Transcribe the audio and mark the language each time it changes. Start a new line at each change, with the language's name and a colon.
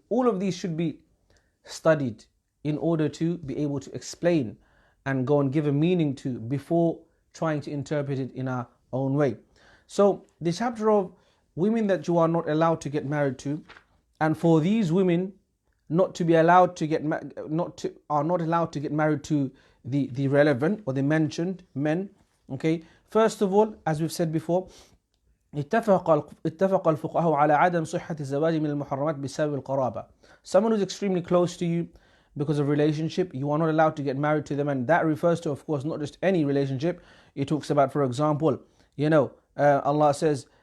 English: All of these should be studied in order to be able to explain and go and give a meaning to before trying to interpret it in our own way. So the chapter of women that you are not allowed to get married to, and for these women not to be allowed to get are not allowed to get married to the relevant or the mentioned men. Okay, first of all, as we've said before,
Arabic: اتفق الفقهاء على عدم صحة الزواج من المحرمات بسبب القرابة.
English: Someone who's extremely close to you because of relationship, you are not allowed to get married to them, and that refers to, of course, not just any relationship. It talks about, for example, Allah says,